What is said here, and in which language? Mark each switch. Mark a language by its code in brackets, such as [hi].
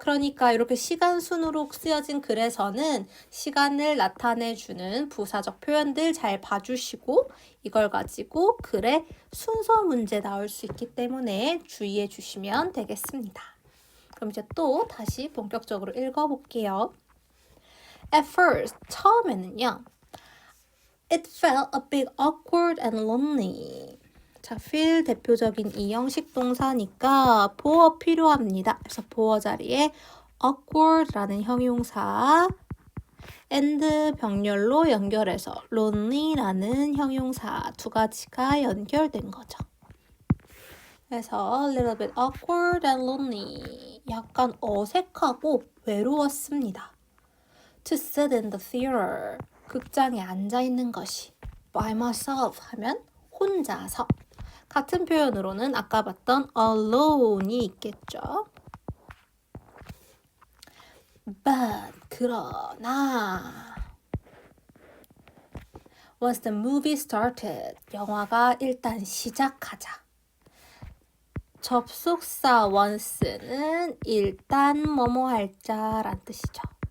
[ko] 그러니까 이렇게 시간 순으로 쓰여진 글에서는 시간을 나타내주는 부사적 표현들 잘 봐주시고 이걸 가지고 글의 순서 문제 나올 수 있기 때문에 주의해 주시면 되겠습니다. 그럼 이제 또 다시 본격적으로 읽어볼게요. [en] At first, [ko] 처음에는요. [en] It felt a bit awkward and lonely. [ko] 자, feel 대표적인 이형식 동사니까 보어 필요합니다. 그래서 보어 자리에 awkward라는 형용사 and 병렬로 연결해서 lonely라는 형용사 두 가지가 연결된 거죠. 그래서 [en] a little bit awkward and lonely [ko] 약간 어색하고 외로웠습니다. [en] To sit in the theater [ko] 극장에 앉아 있는 것이 [en] by myself [ko] 하면 혼자서 같은 표현으로는 아까 봤던 alone이 있겠죠. [en] But [ko] 그러나 [en] once the movie started [ko] 영화가 일단 시작하자 접속사 once는 일단 뭐뭐 할자란 뜻이죠.